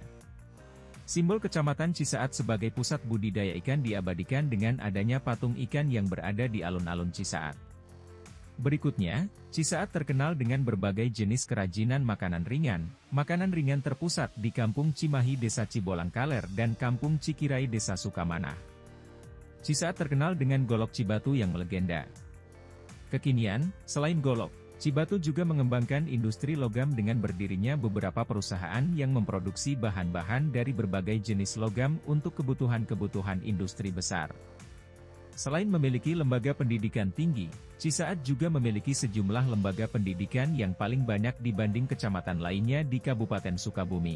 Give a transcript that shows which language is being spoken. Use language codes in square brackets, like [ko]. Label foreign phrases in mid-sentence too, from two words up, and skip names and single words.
[id] Simbol Kecamatan Cisaat sebagai pusat budidaya ikan diabadikan dengan adanya patung ikan yang berada di alun-alun Cisaat. Berikutnya, Cisaat terkenal dengan berbagai jenis kerajinan makanan ringan terpusat di Kampung Cimahi Desa Cibolang Kaler dan Kampung Cikirai Desa Sukamanah. Cisaat terkenal dengan golok Cibatu yang melegenda. Kekinian, selain golok, Cibatu juga mengembangkan industri logam dengan berdirinya beberapa perusahaan yang memproduksi bahan-bahan dari berbagai jenis logam untuk kebutuhan-kebutuhan industri besar. Selain memiliki lembaga pendidikan tinggi, Cisaat juga memiliki sejumlah lembaga pendidikan yang paling banyak dibanding kecamatan lainnya di Kabupaten Sukabumi.